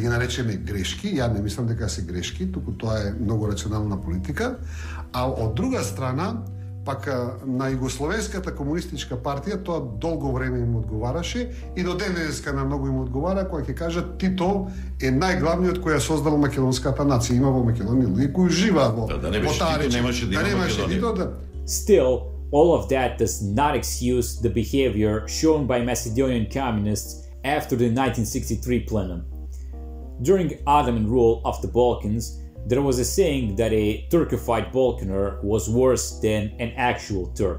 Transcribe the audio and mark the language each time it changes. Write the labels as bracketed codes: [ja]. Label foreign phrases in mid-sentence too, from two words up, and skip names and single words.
[mk] ги наречеме грешки, ја не мислам дека се грешки, туку тоа е многу рационална политика, а од друга страна Пак на Југословенската комунистичка партија тоа долго време им одговараше и до денеска на многу им одговара кога ќе кажат Тито е најглавниот кој ја создал македонската нација. Има во Македонија луѓе кои живеат во Тито. [en] Still, all of that does not excuse the behavior shown by Macedonian communists after the 1963 plenum. During Ottoman rule of the Balkans, there was a saying that a Turkified Balkaner was worse than an actual Turk.